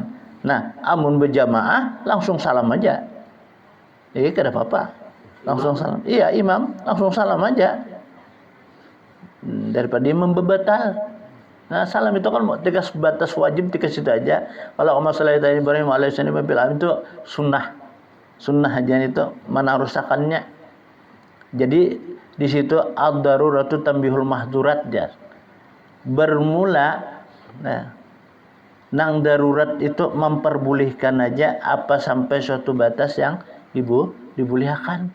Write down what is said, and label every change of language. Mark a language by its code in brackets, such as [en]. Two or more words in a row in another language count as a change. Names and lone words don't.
[bjn] Nah, amun berjamaah langsung salam aja. Kada apa-apa. Langsung salam. Iya, imam langsung salam aja. Daripada dia membebatal. Nah, salam itu kan tiga batas wajib tiga situ aja. Kalau [ar] اللهم صل على إبراهيم وعلى آل إبراهيم [bjn] itu sunnah. Sunnah aja itu mana rusakannya. Jadi di situ [ar] الضرورات تبيح المحظورات [bjn] jar. Bermula nang darurat itu memperbolehkan aja apa sampai suatu batas yang dibolehkan.